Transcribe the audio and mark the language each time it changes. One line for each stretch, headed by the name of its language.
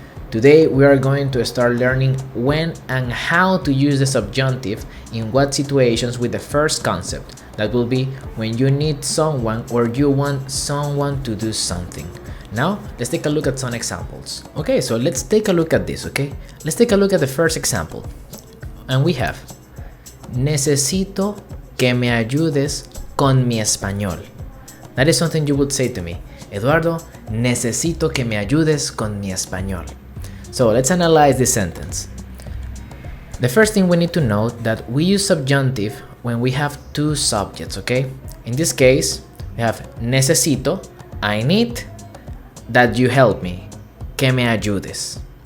English: Today we are going to start learning when and how to use the subjunctive in what situations with the first concept. That will be when you need someone or you want someone to do something. Now let's take a look at some examples. Okay, so let's take a look at this, okay? Let's take a look at the first example.
Spanish: And we have, necesito que me ayudes con mi español.
English: That is something you would say to me.
Spanish: Eduardo, necesito que me ayudes con mi español.
English: So let's analyze this sentence. The first thing we need to note that we use subjunctive when we have two subjects, okay? In this case, we have necesito, I need that you help me,
Spanish: que me ayudes.